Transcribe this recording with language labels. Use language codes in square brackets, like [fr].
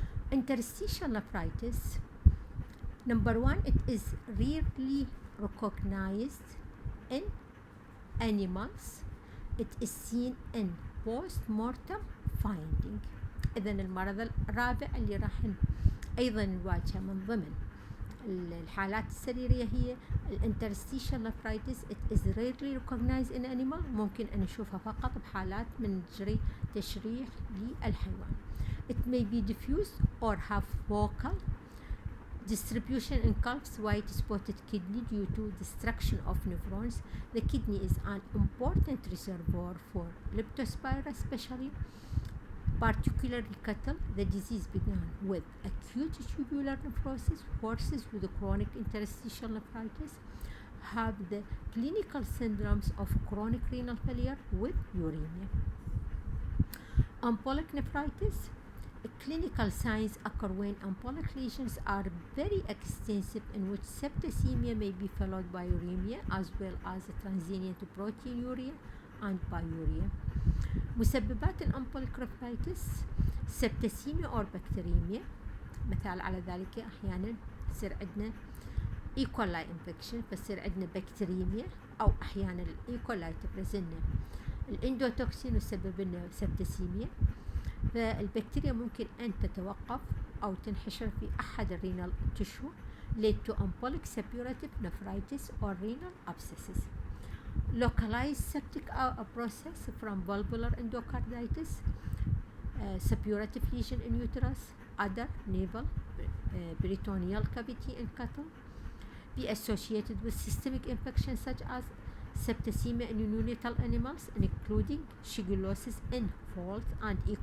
[en] Interstitial nephritis. Number one, it is rarely recognized in animals. It is seen in post-mortem finding. [ar] إذن المرض الرابع اللي راح أيضا نواجهه من ضمن الحالات السريرية هي الانترستيشال نفرايتس. [en] It is rarely recognized in animal. [ar] ممكن أن نشوفها فقط بحالات من جري تشريح للحيوان. [en] It may be diffuse or have focal distribution in calves, white spotted kidney due to destruction of nephrons. The kidney is an important reservoir for leptospira, especially particularly cattle. The disease began with acute tubular nephrosis. Horses with chronic interstitial nephritis have the clinical syndromes of chronic renal failure with uremia. Embolic nephritis. Clinical signs occur when embolic lesions are very extensive, in which septicemia may be followed by uremia as well as transient proteinuria and pyuria. [ar] مسببات الأمبوليك [en] nephritis septicemia or bacteremia. [ar] مثال على ذلك أحيانا يصير عندنا E. [en] coli infection [ar] فتصير عندنا بكتيريميا، أو أحيانا ال E. coli تفرز لنا الاندوتوكسين وتسبب لنا septicemia. فالبكتيريا ممكن أن تتوقف أو تنحشر في أحد الرينال تشو [en] lead to embolic suppurative nephritis or renal abscesses. Localized septic process from valvular endocarditis, suppurative lesion in uterus, other navel, peritoneal cavity in cattle, be associated with systemic infections such as septicemia in neonatal animals, including shigellosis in foals and E.